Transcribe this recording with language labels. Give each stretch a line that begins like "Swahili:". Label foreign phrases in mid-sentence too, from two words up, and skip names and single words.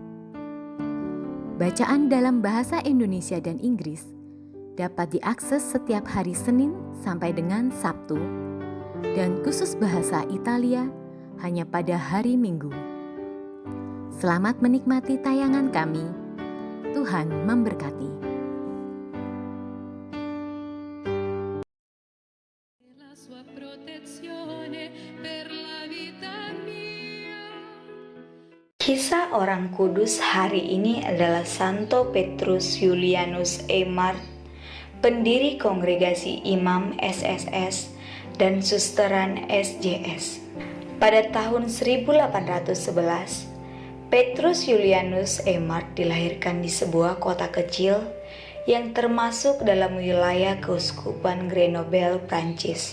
Indonesian: Bacaan dalam bahasa Indonesia dan Inggris dapat diakses setiap hari Senin sampai dengan Sabtu, dan khusus bahasa Italia hanya pada hari Minggu. Selamat menikmati tayangan kami. Tuhan memberkati.
Italian: La sua protezione per la vita mia.
Indonesian: Kisah orang kudus hari ini adalah Santo Petrus Julianus Eymard, pendiri kongregasi Imam SSS dan Susteran SJS. Pada tahun 1811, Petrus Julianus Eymard dilahirkan di sebuah kota kecil yang termasuk dalam wilayah Keuskupan Grenoble, Prancis.